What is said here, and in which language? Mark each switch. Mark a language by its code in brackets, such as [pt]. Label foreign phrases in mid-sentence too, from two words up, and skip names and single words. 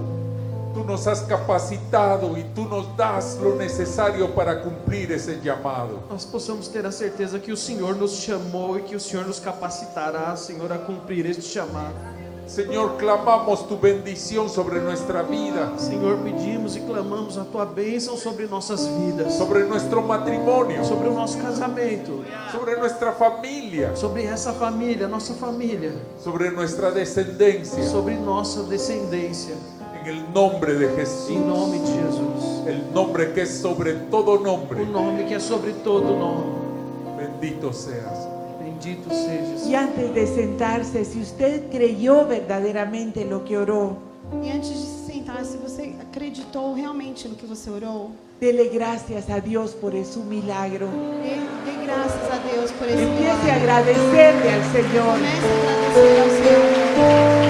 [es] tú nos has capacitado y tú nos das lo necesario para cumplir ese llamado. [pt] nós possamos ter a certeza que o Senhor nos chamou e que o Senhor nos capacitará, Senhor, a cumprir este chamado. [es] Señor, clamamos tu bendición sobre nuestra vida, [pt] Senhor, pedimos e clamamos a Tua bênção sobre nossas vidas, [es] sobre nuestro matrimonio, [pt] sobre o nosso casamento, [es] sobre nuestra familia, [pt] sobre essa família, nossa família, [es] sobre nuestra descendencia. [pt] sobre nossa descendência, [es] En el nombre de Jesús, [pt] em nome de Jesus, [es] el nombre que es sobre todo nombre. [pt] o nome que é sobre todo nome. [es] Bendito seas. [pt] Bendito sejas. [es] Y antes de sentarse, si usted creyó verdaderamente lo que oró, [pt] E antes de se sentar, se você acreditou realmente no que você orou, [es] dele gracias a Dios por su milagro. [pt] dê graças a Deus por esse [es] Empiece a [pt] milagre. [es] agradecerle al Señor. [pt] Comece a agradecer ao Senhor.